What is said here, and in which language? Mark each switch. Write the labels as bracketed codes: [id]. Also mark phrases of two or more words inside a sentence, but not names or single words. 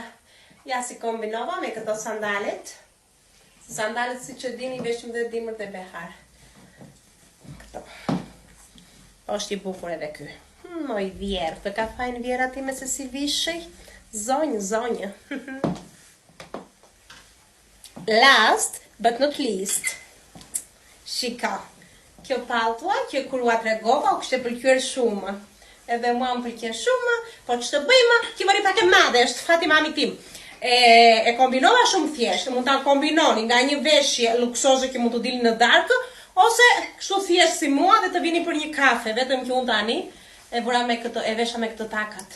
[sq] Ja si kombinova me këto sandalet. Sandalet si që dini veshëm dhe dimër dhe behar. Këto. Është i bukur edhe ky. Moj vjerë, të ka fajnë vjera time se si vishej. Zonjë. [en] Last but not least. [sq] Shika. Kjo paltua, kjo kur ua tregova, u kështë pëlqyer shumë. Edhe mua më pëlqen shumë, po që të bëjmë, kjo mëri pak e madhe, është fati mami tim. E kombinova shumë thjeshtë, mund ta kombinoni nga një veshje luksoze që mund të dilni në darkë, ose kështu thjesht si mua dhe të vini për një kafe, vetëm që unë tani e vura me këto, e vesha me këto takat.